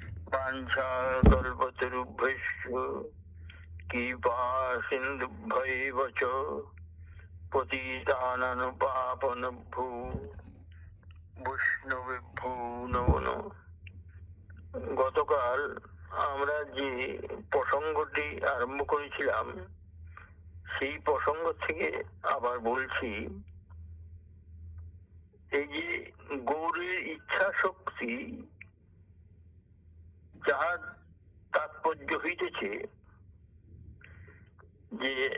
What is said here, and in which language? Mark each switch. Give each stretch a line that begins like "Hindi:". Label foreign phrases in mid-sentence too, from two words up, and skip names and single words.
Sanskrit: वाञ्छा कल्पतरुभ्यश्च कृपा सिन्धुभ्यैव च पतितानां पावनेभ्यो বৈষ্ণবেভ্যো নমো নমঃ।
Bangla: গতকাল আমরা যে প্রসঙ্গটি আরম্ভ করেছিলাম সেই প্রসঙ্গ থেকে আবার বলছি। এই যে গৌরের ইচ্ছা শক্তি, যাহার তাৎপর্য হইতেছে যে